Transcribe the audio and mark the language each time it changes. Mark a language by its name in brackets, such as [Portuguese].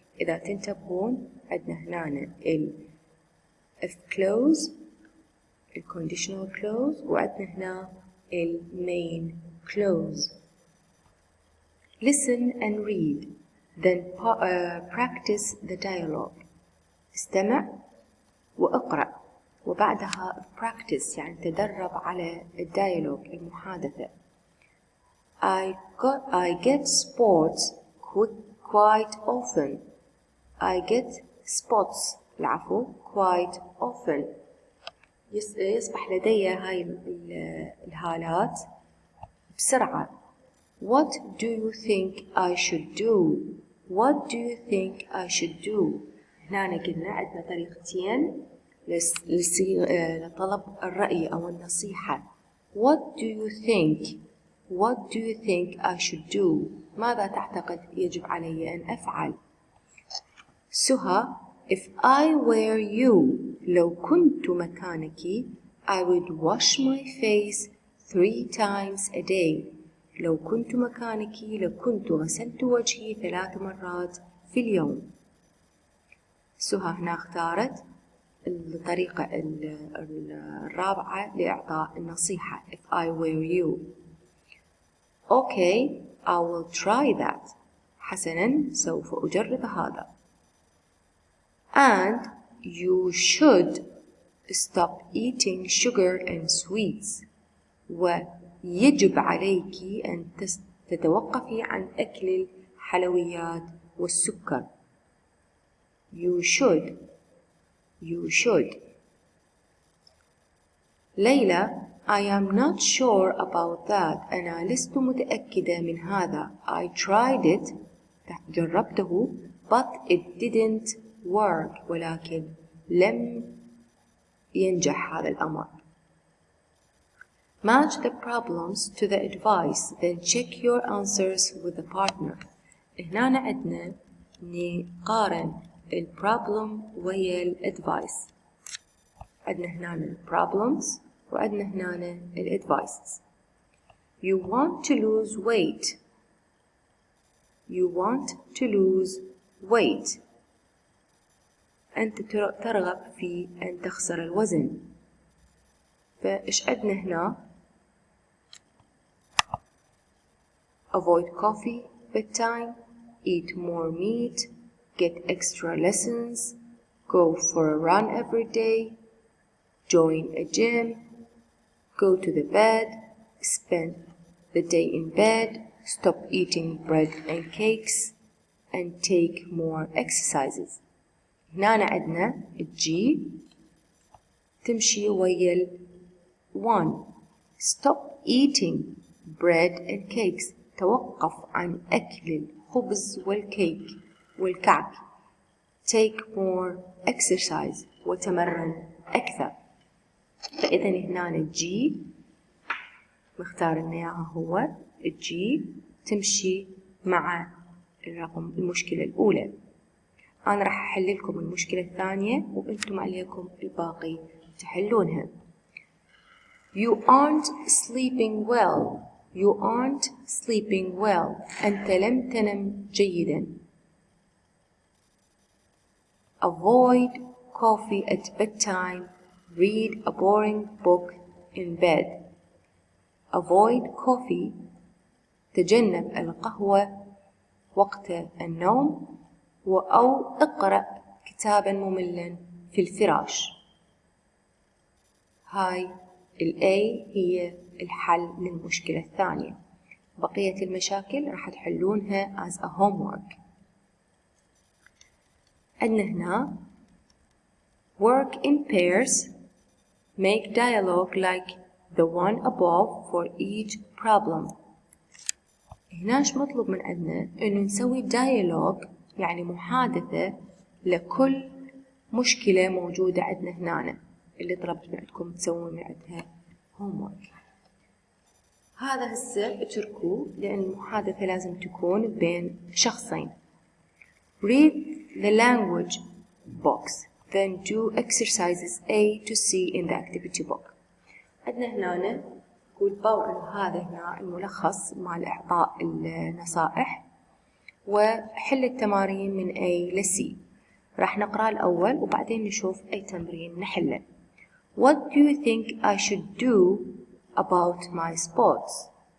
[Arabic] إذا تنتبهون عندنا هنا [English] if clause conditional clause [Arabic] وعندنا هنا [English] main clause. Listen and read then practice the dialogue. [Arabic] استمع وأقرأ وبعدها practice يعني تدرب على الديالوج المحادثة. [English] I get spots quite often. I get spots quite often. [Arabic] يصبح لدي هاي الهالات بسرعة. [English] What do you think I should do? What do you think I should do? [Arabic] هنا قلنا عندنا طريقتين لطلب الرأي أو النصيحة. [English] What do you think? What do you think I should do? [Arabic] ماذا تعتقد يجب علي أن أفعل؟ [English] سهى if I were you [Arabic] لو كنت مكانك [English] I would wash my face 3 times a day. [Arabic] لو كنت مكانك لكنت غسلت وجهي 3 مرات في اليوم. سهى هنا اختارت الطريقة الرابعة لإعطاء النصيحة [English] if I were you. Okay, I will try that. [Arabic] حسناً سوف أجرب هذا. [English] And you should stop eating sugar and sweets. [Arabic] ويجب عليك أن تتوقفي عن أكل الحلويات والسكر. [English] You should. ليلى I am not sure about that. [Arabic] أنا لست متأكدة من هذا. [English] I tried it. [Arabic] جربته. [English] But it didn't work. [Arabic] ولكن لم ينجح هذا الأمر. [English] Match the problems to the advice. Then check your answers with the partner. [Arabic] هنا عندنا نقارن البروبلم ويا الادفايس. عندنا هنا البروبلمز وعندنا هنا الادفايسز. [English] You want to lose weight. You want to lose weight. [Arabic] أنت ترغب في أن تخسر الوزن. فإيش عندنا هنا؟ [English] Avoid coffee, bedtime, eat more meat, get extra lessons, go for a run every day, join a gym, go to the bed, spend the day in bed, stop eating bread and cakes, and take more exercises. [Arabic] هنا عندنا الجي تمشي ويا 1. [English] Stop eating bread and cakes. [Arabic] توقف عن أكل الخبز والكيك والكعك. [English] Take more exercise. [Arabic] وتمرن أكثر. فإذا هنا الجي مختار لنا إياها هو الجي تمشي مع المشكلة الأولى. أنا راح أحل لكم المشكلة الثانية وأنتم عليكم الباقي تحلونها. [English] You aren't sleeping well. You aren't sleeping well. [Arabic] أنت لم تنم جيدا. [English] Avoid coffee at bedtime. Read a boring book in bed. Avoid coffee. [Arabic] تجنب القهوة وقت النوم أو اقرأ كتابا مملا في الفراش. هاي A هي الحل للمشكلة الثانية. بقية المشاكل راح تحلونها [English] as a homework. [Arabic] عندنا هنا [English] work in pairs. Make dialogue like the one above for each problem. [Arabic] هناش مطلوب من عندنا إنه نسوي [English] dialogue [Arabic] يعني محادثة لكل مشكلة موجودة عندنا هنا اللي طلبت من عندكم تسوون من عندها homework. هذا هسه اتركوه لأن المحادثة لازم تكون بين شخصين. [English] Read the language box, then do exercises A to C in the activity book. [Arabic] عندنا هنا نقول باو هذا هنا الملخص مال إعطاء النصائح، وحل التمارين من A ل C. راح نقرأ الأول وبعدين نشوف أي تمرين نحله. [English] What do you think I should do about my sports?